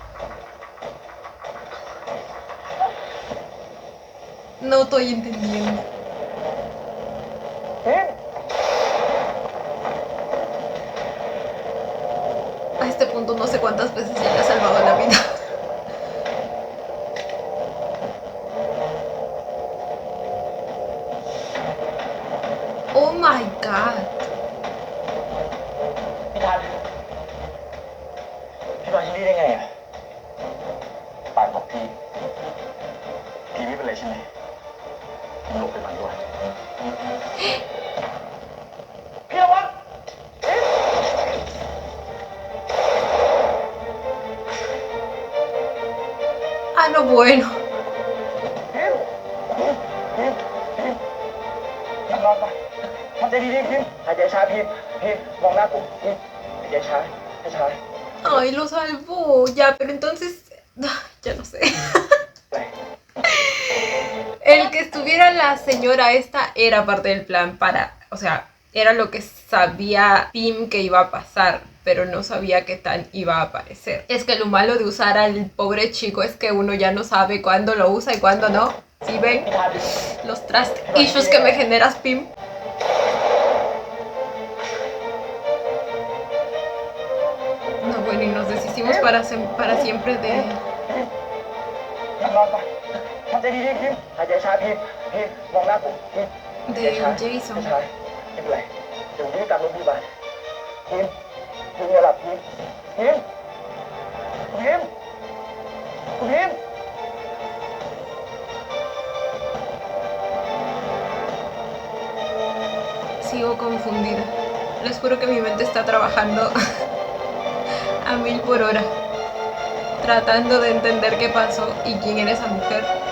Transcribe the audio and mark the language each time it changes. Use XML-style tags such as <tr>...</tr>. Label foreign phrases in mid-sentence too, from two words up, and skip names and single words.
<es>No estoy entendiendo. A este punto no sé cuántas veces ya le ha salvado la vida.</es> <en>Oh my god.</en> <th>พี่ทันพี่มาที่นี่ได้ไงอ่ะปานบอกพี่ไม่เป็นไรใช่ไหมพี่หลบไปก่อนด้วยพี่ระวัง</th> <es>Ah, no, bueno.</es> <th>พิมนอนไปทำใจดีๆพิมหายใจช้าพิมมองหน้ากูพิมยายชายยายชาย</th> <es>Ay, lo salvó. Ya, pero entonces... Ya no sé. El que estuviera la señora esta era parte del plan para... O sea, era lo que sabía Pim que iba a pasar, pero no sabía qué tan iba a aparecer. Es que lo malo de usar al pobre chico es que uno ya no sabe cuándo lo usa y cuándo no. ¿Sí ven? Los</es> <en>trust issues</en> <es>que me generas, Pim. No, bueno, y nos deshicimos para siempre de...</es> <th>นอนก่อนทำใจดีๆพิมหายใจช้าพิมมองหน้าผมพิม</th> <es>de Jason.</es> <th>ยายชายไม่เป็นไรเดี๋ยวนี้กลับโรงพยาบาลพิมอย่าหลับพิมพิมพิม</th> <es>Sigo confundida. Les juro que mi mente está trabajando a 1000 por hora, tratando de entender qué pasó y quién era esa mujer.</es>